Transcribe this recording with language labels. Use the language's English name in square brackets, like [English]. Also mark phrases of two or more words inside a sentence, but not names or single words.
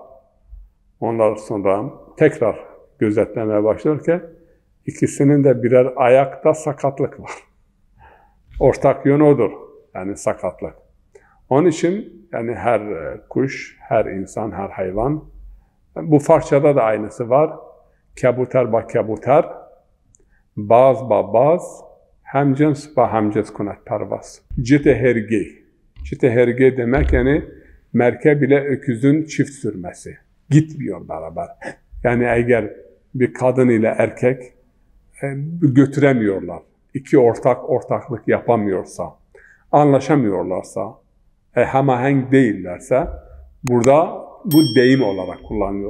[Turkish] Ondan sonra tekrar gözetlemeye başlarken ikisinin de birer ayakta sakatlık var. Ortak yön odur, yani sakatlık. Onun için yani her kuş, her insan, her hayvan, bu Farsçada da aynısı var. [Persian] کبوتر با کبوتر، باز با باز، همجنس با همجنس کند پرواز. [Turkish] Citehergi. Citehergi demek yani merkep ile öküzün çift sürmesi. Gitmiyor beraber. Yani eğer bir kadın ile erkek götüremiyorlar, İki ortaklık yapamıyorsa, anlaşamıyorlarsa, hemahenk değillerse, burada bu deyim olarak kullanılıyor.